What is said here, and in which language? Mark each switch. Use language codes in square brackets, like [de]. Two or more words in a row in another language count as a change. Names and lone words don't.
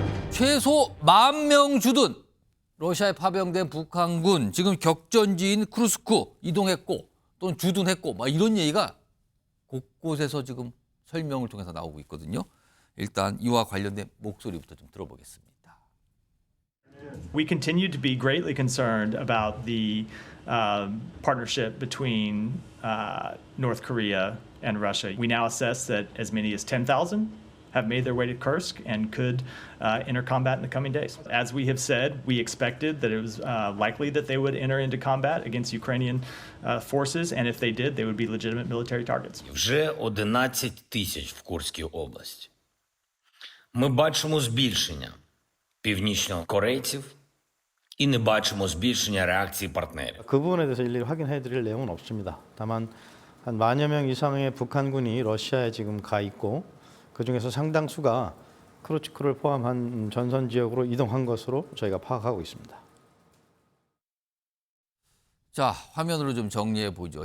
[ko] 최소 10,000명 주둔 러시아에 파병된 북한군 지금 격전지인 쿠르스크 이동했고 또는 주둔했고 막 이런 얘기가 곳곳에서 지금 설명을 통해서 나오고 있거든요. 일단 이와 관련된 목소리부터 좀 들어보겠습니다. [en] We continue to be greatly concerned about the partnership between North Korea and Russia. We now assess that as many as 10,000 have made their way to Kursk and could enter combat in the coming days. As we have said, we expected that it was likely that they would enter into combat against Ukrainian forces, and if they did, they would be legitimate military targets. [uk] Вже 11 тисяч в Курській області. Ми бачимо збільшення північнокорейців і не бачимо збільшення реакції партнерів. [ko] 그 부분에 대해서 일일이 확인해 드릴 내용은 없습니다. 다만 한 10,000여 명 이상의 북한군이 러시아에 지금 가 있고 그중에서 상당수가 크루츠크를 포함한 전선 지역으로 이동한 것으로 저희가 파악하고 있습니다. 자, 화면으로 좀 정리해 보죠.